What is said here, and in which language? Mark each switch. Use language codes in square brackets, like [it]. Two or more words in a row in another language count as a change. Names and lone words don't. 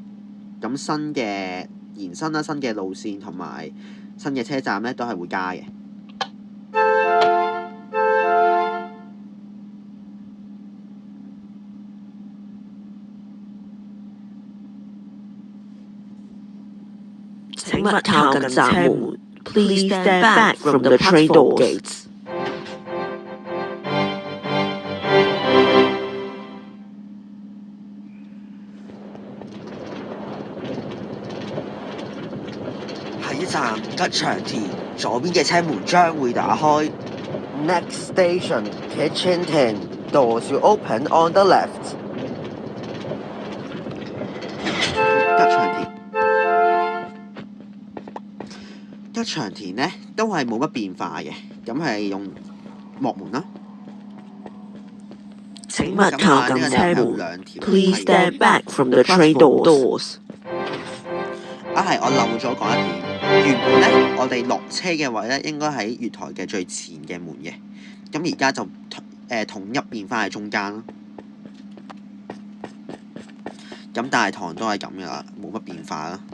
[yue] 咁新嘅延伸啦、新嘅路線同埋新嘅車站咧，都係會加嘅。請勿靠近閘門。 [en] Please stand back from the train doors. [yue] 下一站吉祥田，左邊嘅車門將會打開。 [en] Next station Kitchenton, doors will open on the left。 [yue] 吉祥田咧都係冇乜變化嘅，咁係用幕門啦。請勿靠近車門。 [en] Please stand back from the train doors. [yue] 係我漏咗講一點。原本咧，我哋落車嘅位咧，應該喺月台嘅最前嘅門嘅。咁而家就統一變翻喺中間啦。咁大堂都係咁噶啦，冇乜變化啦。